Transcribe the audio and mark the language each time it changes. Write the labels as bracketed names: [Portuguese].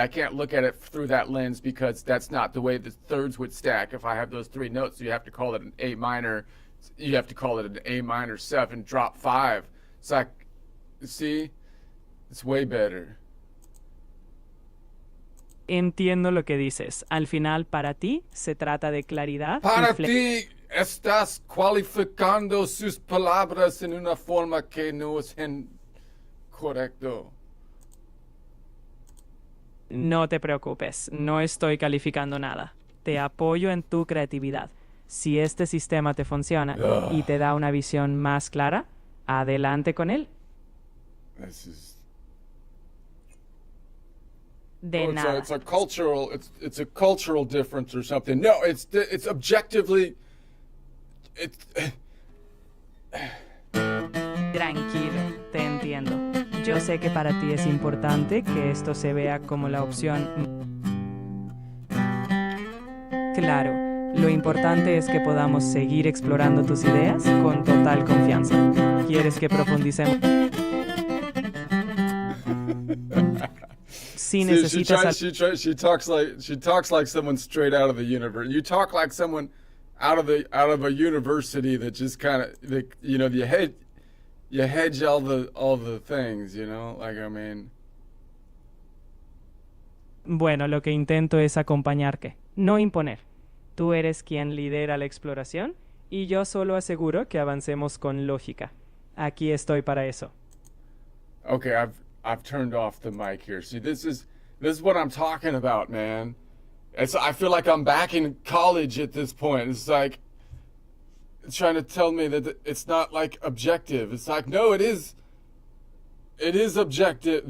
[English] I can't look at it through that lens because that's not the way the thirds would stack. If I have those 3 notes, so you have to call it an A minor. You have to call it an A minor 7, drop 5. It's like, see, it's way better. [Spanish] Entiendo lo que dices. Al final, para ti, se trata de claridad. Para ti, estás cualificando sus palabras en una forma que no es correcto. No te preocupes, no estoy calificando nada. Te apoyo en tu creatividad. Si este sistema te funciona y te da una visión más clara, adelante con él. De nada. [English] It's a cultural difference or something. No, it's objectively. [Spanish] Tranquilo, te entiendo. Yo sé que para ti es importante que esto se vea como la opción. Claro, lo importante es que podamos seguir explorando tus ideas con total confianza. ¿Quieres que profundicemos? Si necesitas [English] she talks like someone straight out of the universe. You talk like someone out of a university that just kind of, you hedge all the things, like, I mean. [Spanish] Bueno, lo que intento es acompañarte, no imponer. Tú eres quien lidera la exploración y yo solo aseguro que avancemos con lógica. Aquí estoy para eso. [English] Okay, I've turned off the mic here. See, this is what I'm talking about, man. I feel like I'm back in college at this point. It's like it's trying to tell me that it's not like objective. It's like, no, it is objective.